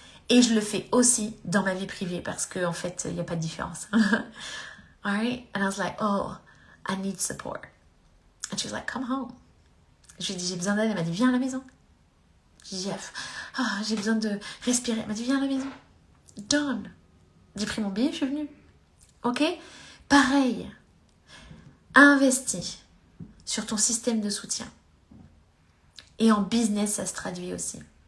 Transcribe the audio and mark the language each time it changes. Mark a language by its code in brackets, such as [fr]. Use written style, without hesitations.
[fr] Et je le fais aussi dans ma vie privée parce qu'en fait, il n'y a pas de différence. [en] Alright? And I was like, oh, I need support. And she was like, come home. [fr] Je lui ai dit, j'ai besoin d'aide. Elle m'a dit, viens à la maison. J'ai dit, j'ai besoin de respirer. Elle m'a dit, viens à la maison. Done. J'ai pris mon billet, je suis venue. Ok? Pareil. Investis sur ton système de soutien. Et en business, ça se traduit aussi.